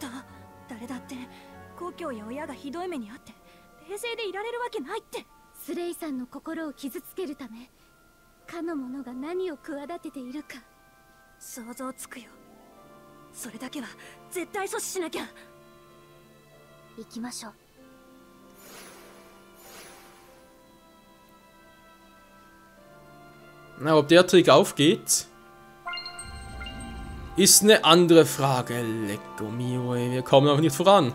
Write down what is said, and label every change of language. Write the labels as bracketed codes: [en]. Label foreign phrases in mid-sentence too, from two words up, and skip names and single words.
[ja] 誰だって故郷や親がひどい目にあって冷静でいられるわけないって。スレイさんの心を傷つけるためかの者が何を企てているか想像つくよ。それだけは絶対阻止しなきゃ。行きましょう。 [de] Na, ob der Trick aufgeht, ist eine andere Frage. Lecco mio, wir kommen aber nicht voran.